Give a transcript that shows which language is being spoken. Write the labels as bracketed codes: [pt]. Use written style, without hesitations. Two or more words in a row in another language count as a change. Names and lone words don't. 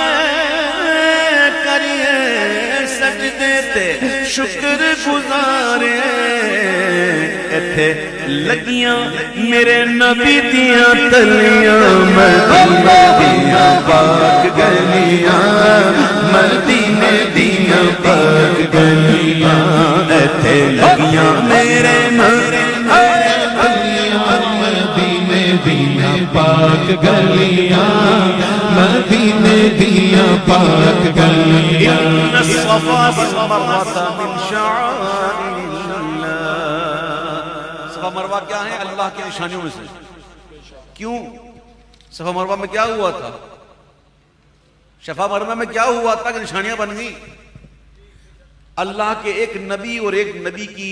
[pa] کریے سجدے تے شکر گزارے ایتھے لگیاں میرے نبی دیاں تلیاں مدینے دیاں پاک گلیاں مدینے دیاں پاک گلیاں ایتھے لگیاں میرے مدینے دیاں پاک گلیاں مدینے دیاں پاک گلیاں [ar] ان الصفا والمروہ من شعائر اللہ [ur] صفا مروہ کیا ہیں اللہ کی نشانیوں میں سے کیوں صفا مروہ میں کیا ہوا تھا شفا مروہ میں کیا ہوا تھا کہ نشانیاں بن گئی اللہ کے ایک نبی اور ایک نبی